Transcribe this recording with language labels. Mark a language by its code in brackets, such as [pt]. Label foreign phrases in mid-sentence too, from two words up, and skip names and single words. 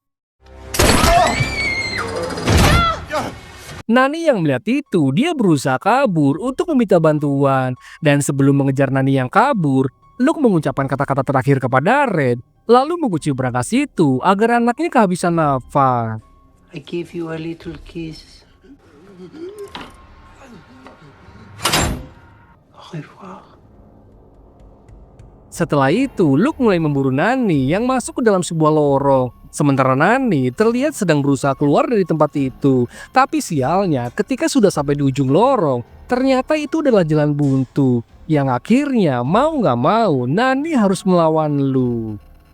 [id] Nani yang melihat itu, dia berusaha kabur untuk meminta bantuan. Dan sebelum mengejar Nani yang kabur, Luke mengucapkan kata-kata terakhir kepada Red, lalu mengunci brankas itu agar anaknya kehabisan nafas. [en] I give you a little kiss. [fr] Au revoir. [id] Setelah itu, Luke mulai memburu Nani yang masuk ke dalam sebuah lorong. Sementara Nani terlihat sedang berusaha keluar dari tempat itu. Tapi sialnya, ketika sudah sampai di ujung lorong, ternyata itu adalah jalan buntu. Yang akhirnya mau gak mau, Nani harus melawan Luke.